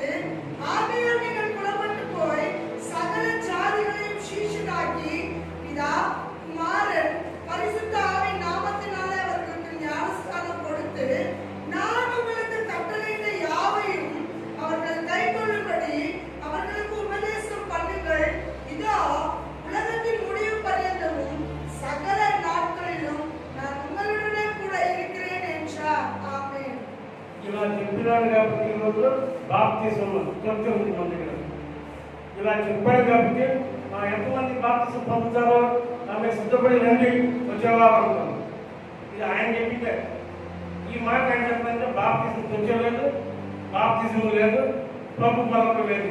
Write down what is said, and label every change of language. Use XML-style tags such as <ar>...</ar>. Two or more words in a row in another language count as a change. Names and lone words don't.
<ta>ஆகையால் நீங்கள் புறப்பட்டு போய் சகல ஜாதிகளையும் சீஷராக்கி பிதா குமாரன் பரிசுத்த ஆவியின் நாமத்தினாலே அவர்களுக்கு ஞானஸ்நானம் கொடுத்து நான் உங்களுக்கு கட்டளையிட்ட யாவையும் அவர்கள் கைக்கொள்ளும்படி அவர்களுக்கு உபதேசம் பண்ணுங்கள். இதோ உலகத்தின் முடிவு பர்யந்தமும் சகல நாட்களிலும் நான் உங்களுடனே கூட இருக்கிறேன் என்றார். ஆமென்.</ta> <te>ఇలా చెప్పినాడు కాబట్టి ఈరోజు బాప్తిజం కొంతమంది పొందగలరు. ఇలా చెప్పాడు కాబట్టి ఎంతమంది బాప్తిజం పొందుతారో ఆమె సిద్ధపడి రండి వచ్చేవారు అనుకున్నాం. ఇది ఆయన చెప్పిందే. ఈ మాట ఆయన చెప్పాలంటే బాప్తిజం వచ్చేలేదు, బాప్తిజం లేదు, ప్రభు మరొక లేదు.</te>